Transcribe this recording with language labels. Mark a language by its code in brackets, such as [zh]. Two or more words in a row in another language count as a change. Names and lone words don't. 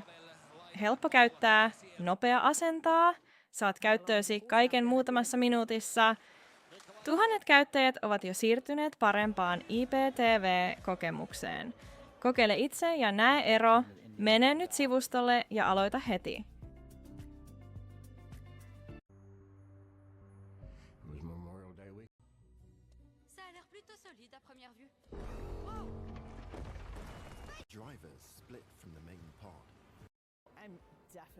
[fi] Helppo käyttää, nopea asentaa, saat käyttöösi kaiken muutamassa minuutissa. Tuhannet käyttäjät ovat jo siirtyneet parempaan IPTV-kokemukseen. Kokeile itse ja näe ero. Mene nyt sivustolle ja aloita heti. [fr] Ça a l'air plutôt solide à première vue. [en] Drivers split from the main pod. I'm definitely